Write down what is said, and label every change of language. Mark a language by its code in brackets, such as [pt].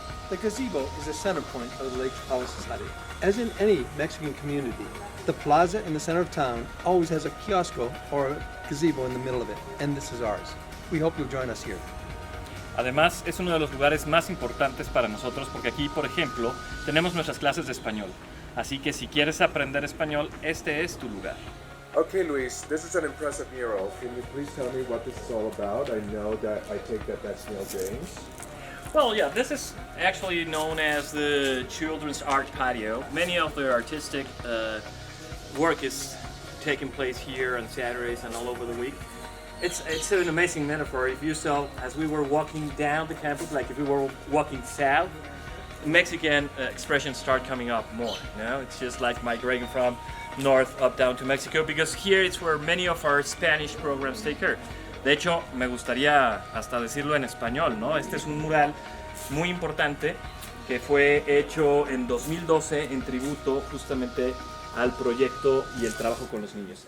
[en] The gazebo is the center point of the Lake Chapala Society. As in any Mexican community, the plaza in the center of town always has a kiosco or a gazebo in the middle of it, and this is ours. We hope you'll join us here. [es] Además, es uno de los lugares más importantes para nosotros porque aquí, por ejemplo, tenemos nuestras clases de español. Así que si quieres aprender español, este es tu lugar. [en] Okay, Luis, this is an impressive mural. Can you please tell me what this is all about? I know that I take that's Neil James. Well, yeah, this is actually known as the Children's Art Patio. Many of the artistic work is taking place here on Saturdays and all over the week. It's an amazing metaphor. If you saw, as we were walking down the campus, like if we were walking south Mexican expressions start coming up more. You know, it's just like migrating from north up down to Mexico, because here it's where many of our Spanish programs take care. [es] De hecho, me gustaría hasta decirlo en español, ¿no? Este es un mural muy importante que fue hecho en 2012 en tributo justamente al proyecto y el trabajo con los niños.